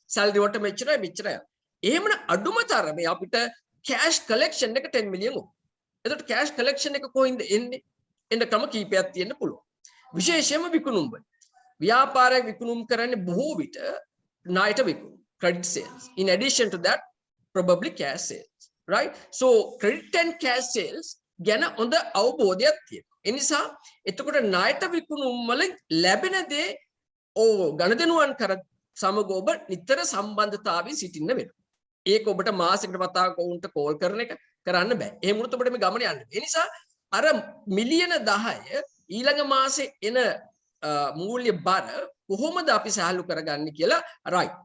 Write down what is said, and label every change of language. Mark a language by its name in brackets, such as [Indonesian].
[Sinhala] salary වලට මෙච්චරයි. එහෙමනම් අඩුම තරමේ අපිට cash collection එක 10 මිලියන් ඕනේ. එතකොට cash collection එක කොහෙන්ද එන්නේ? එන්න ක්‍රම කීපයක් තියෙන්න පුළුවන්. විශේෂයෙන්ම විකුණුම් වල. ව්‍යාපාරයක් විකුණුම් කරන්නේ බොහෝ විට ණයට විකුණුම්. [English] Credit sales. In addition to that, probably cash sales, right? So credit and cash sales [Sinhala] ගැන හොඳ අවබෝධයක් තියෙනවා. ඒ නිසා එතකොට ණයට විකුණුම් වලින් ලැබෙන දේ ගණදෙනුවන් කර සමග ඔබ නිතර සම්බන්ධතාවයෙන් සිටින්න වෙනවා. ඒක ඔබට මාසෙකට වතාවක උන්ට කෝල් කරන එක කරන්න බෑ. එහෙම වුණොත් ඔබට මේ ගමන යන්න. ඒ නිසා අර මිලියන 10 ඊළඟ මාසේ එන මූල්‍ය බර කොහොමද අපි සහලු කරගන්නේ කියලා right.